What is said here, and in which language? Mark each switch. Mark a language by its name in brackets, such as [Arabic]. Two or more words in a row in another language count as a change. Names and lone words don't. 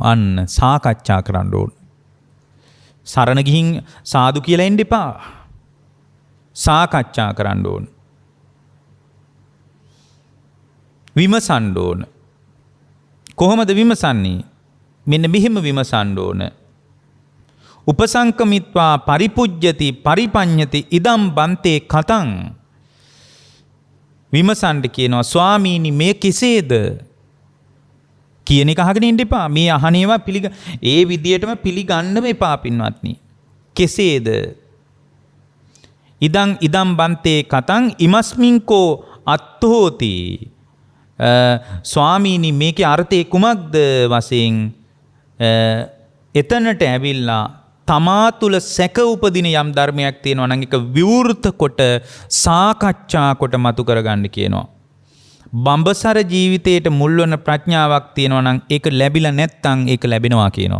[Sinhala] අන්න සාකච්ඡා කරන්න ඕන. සරණ ගිහින් සාදු කියලා එන්න එපා. සාකච්ඡා කරන්න ඕන. විමසන්න ඕන. කොහොමද විමසන්නේ? මෙන්න මෙහෙම විමසන්න ඕන. [Pali] උපසංකමිත්වා පරිපුජ්ජති පරිපඤ්ඤති ඉදම් බන්තේ කතං. [Sinhala] විමසන්න කියනවා ස්වාමීනි මේ කෙසේද කියන එක අහගෙන ඉන්න එපා. මේ අහනේවා ඒ විදියටම පිළිගන්නම එපා පින්වත්නි. කෙසේද? [Pali] ඉදම් බන්තේ කතං ඉමස්මින්කෝ අත්තෝති. [Sinhala] ස්වාමීනි මේකේ අර්ථය කුමක්ද වශයෙන් එතනට ඇවිල්ලා තමා තුළ සැක උපදින යම් ධර්මයක් තියෙනවා නම් ඒක විවෘත කොට සාකච්ඡා කොට මතු කරගන්න කියනවා. බඹසර ජීවිතයට මුල් වන ප්‍රඥාවක් තියෙනවා නම් ඒක ලැබිලා නැත්නම් ඒක ලැබෙනවා කියනවා.